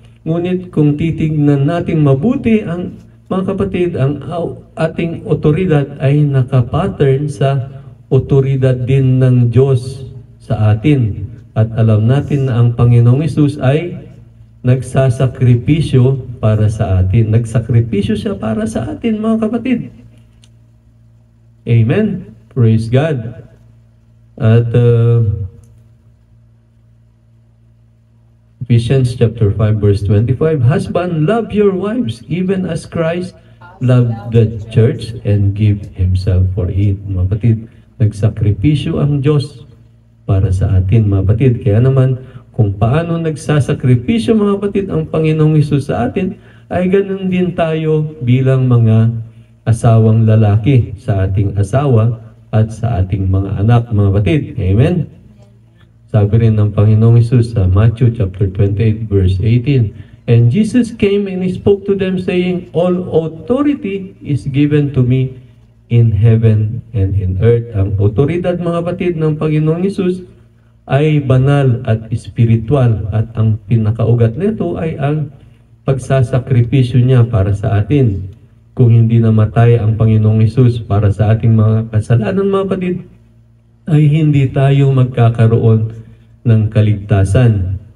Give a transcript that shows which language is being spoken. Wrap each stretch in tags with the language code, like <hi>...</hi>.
<tl>Ngunit kung titignan natin mabuti, ang mga kapatid, ang ating otoridad ay nakapattern sa otoridad din ng Diyos sa atin. At alam natin na ang Panginoong Hesus ay nagsasakripisyo para sa atin. Nagsakripisyo siya para sa atin, mga kapatid. Amen.</tl> <en>Praise God. At Ephesians chapter 5 verse 25, husband, love your wives even as Christ loved the church and gave Himself for it.</en> <tl>Mga kapatid, nagsakripisyo ang Diyos para sa atin, mga kapatid. Kaya naman, kung paano nagsasakripisyo, mga kapatid, ang Panginoong Hesus sa atin, ay ganun din tayo bilang mga asawang lalaki sa ating asawa at sa ating mga anak, mga kapatid. Amen? Sabi rin ng Panginoong Hesus sa Matthew chapter 28 verse 18,</tl> <en>and Jesus came and He spoke to them saying, all authority is given to me in heaven and in earth.</en> <tl>Ang otoridad, mga kapatid, ng Panginoong Hesus ay banal at espiritual, at ang pinakaugat nito ay ang pagsasakripisyo niya para sa atin. Kung hindi namatay ang Panginoong Hesus para sa ating mga kasalanan, mga kapatid, ay hindi tayo magkakaroon ng kaligtasan.</tl>